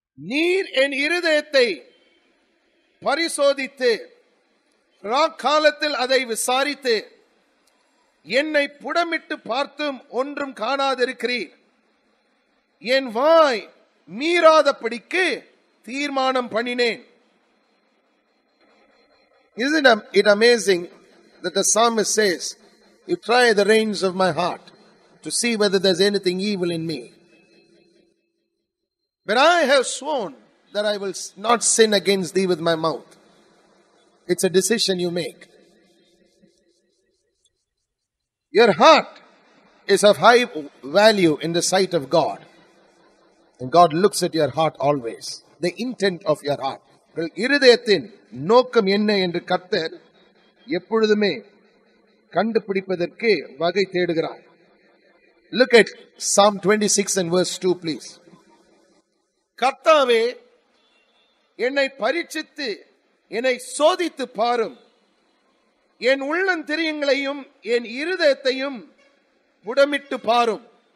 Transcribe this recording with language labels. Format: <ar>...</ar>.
<ta>நீர் என் இருதயத்தை பரிசோதித்து ராக்காலத்தில் அதை விசாரித்து என்னை புடமிட்டு பார்த்தும் ஒன்றும் காணாதிருக்கிறீர். என் வாய் மீறாதபடிக்கு தீர்மானம் பண்ணினேன்.</ta> <en>Isn't it amazing that the psalmist says, you try the reins of my heart to see whether there's anything evil in me. But I have sworn that I will not sin against thee with my mouth. It's a decision you make. Your heart is of high value in the sight of God. And God looks at your heart always. The intent of your heart.</en> <ta>இருதயத்தின் நோக்கம் என்ன என்று கர்த்தர் எப்பொழுதுமே கண்டுபிடிப்பதற்கு வகை தேடுகிறார்.</ta> <en>Look at Psalm 26 and verse 2, please.</en> <ta>கர்த்தாவே, என்னை பரீட்சித்து என்னை சோதித்து பாரும். என் உள்ளந்திரியங்களையும் என் இருதயத்தையும் புடமிட்டு பாரும்.</ta>